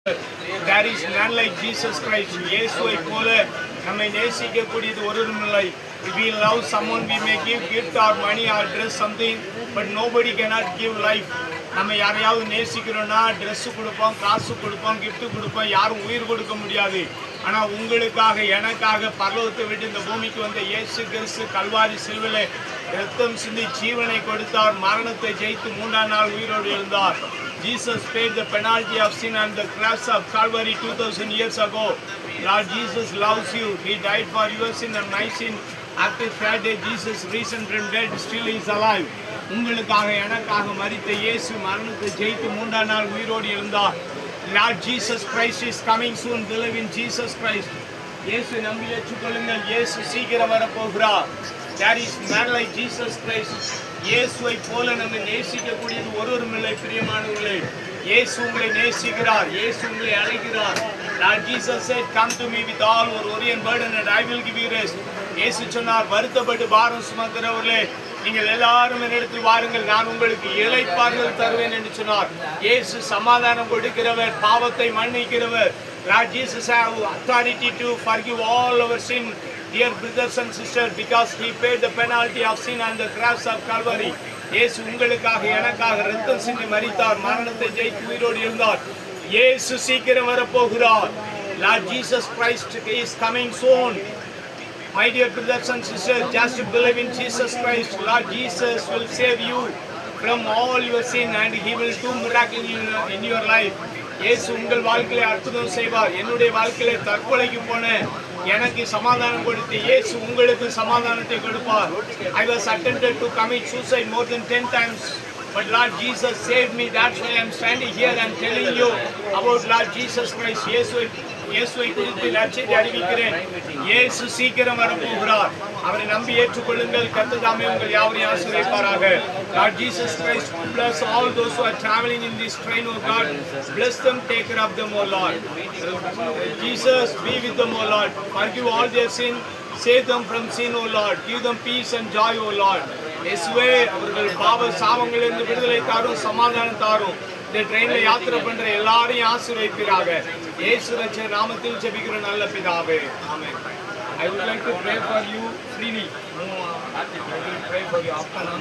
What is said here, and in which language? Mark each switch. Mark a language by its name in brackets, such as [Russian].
[English] There is none like Jesus Christ. [Tamil] இயேசுவை போல நம்மை நேசிக்கக்கூடியது ஒருவரும் இல்லை. [English] If we love someone, we may give gift or money or dress something, but nobody cannot give life. [Tamil] நம்ம யாரையாவது நேசிக்கிறோம்னா dress கொடுப்போம், காசு கொடுப்போம், கிஃப்ட் கொடுப்போம், யாரும் உயிர் கொடுக்க முடியாது. ஆனால் உங்களுக்காக எனக்காக பரலோகத்தை விட்டு இந்த பூமிக்கு வந்த இயேசு கிறிஸ்து கல்வாரி சிலுவையிலே இரத்தம் சிந்தி ஜீவனை கொடுத்தார். மரணத்தை ஜெயித்து 3ஆம் நாள் உயிரோடு எழுந்தார். [English] Jesus paid the penalty of sin on the cross of Calvary 2000 years ago. Lord Jesus loves you. He died for your sin and my sin. After third day, Jesus risen from dead, still is alive. [Tamil] உங்களுக்காக எனக்காக மரித்த இயேசு மரணத்தை ஜெயித்து 3ஆம் நாள் உயிரோடு எழுந்தார். [English] Lord Jesus Christ is coming soon. Believe in Jesus Christ. [Tamil] இயேசு நம்பி ஏற்றுக்கொள்ளுங்கள். இயேசு சீக்கிரம் வரப்போகிறார். [English] There is none like Jesus Christ. [Tamil] இயேசுவை போல நம்மை நேசிக்கக்கூடியது ஒருவரும் இல்லை. பிரியமானவர்களே, இயேசு உங்களை நேசிக்கிறார். இயேசு உங்களை அழைக்கிறார். [English] Lord Jesus said, "Come to me with all your worry and burden, and I will give you rest." [Tamil] இயேசு சொன்னார், வருத்தப்பட்டு பாரம் சுமக்கிறவர்களே, நீங்கள் எல்லாரும் என்னிடத்தில் வாருங்கள், நான் உங்களுக்கு இளைப்பாறுதல் தருவேன் என்று சொன்னார். இயேசு சமாதானம் கொடுக்கிறவர், பாவத்தை மன்னிக்கிறவர். [English] Lord Jesus have authority to forgive all our sin, dear brothers and sisters, because he paid the penalty of sin on the cross of Calvary. [Tamil] இயேசு உங்களுக்காக எனக்காக இரத்தம் சிந்தி மரித்தார், மரணத்தை ஜெயித்து உயிரோடு எழுந்தார். இயேசு சீக்கிரம் வரப்போகிறார். [English] Lord Jesus Christ is coming soon. My dear brothers and sisters, just believe in Jesus Christ. Lord Jesus will save you from all your sin and he will do miracles in your life. [Tamil] இயேசு உங்கள் வாழ்க்கையில அற்புதம் செய்வார். என்னுடைய வாழ்க்கையில தற்கொலைக்கு போன எனக்கு சமாதானம் கொடுத்து இயேசு உங்களுக்கு சமாதானத்தை கொடுப்பார். [English] I was attempted to commit suicide more than 10 times. But Lord Jesus saved me. That's why I'm standing here and telling you about Lord Jesus Christ. [Tamil] இயேசுவை குறித்து நற்செய்தி அறிவிக்கிறேன். இயேசு சீக்கிரம் வரப்போகிறார். அவரை நம்பி ஏற்றுக்கொள்ளுங்கள். கர்த்தர் தாமே உங்கள் யாவரையும் ஆசீர்வதிப்பாராக. [English] Lord Jesus Christ, bless all those who are traveling in this train, oh God. Bless them, take care of them, oh Lord. Jesus, be with them, oh Lord. Forgive all their sin. Save them from sin, oh Lord. Give them peace and joy, oh Lord. [Tamil] இயேசுவே, அவர்கள் பாவ சாபங்களிலிருந்து விடுதலை தாரும், சமாதானம் தாரும். இந்த ட்ரெயின்ல யாத்திரை பண்ற எல்லாரையும் ஆசீர்வதிப்பீராக. இயேசு ரட்சகர் நாமத்தில் ஜெபிக்கிற நல்ல பிதாவே, ஆமென். [English] I would like to pray for you freely. I will pray for you after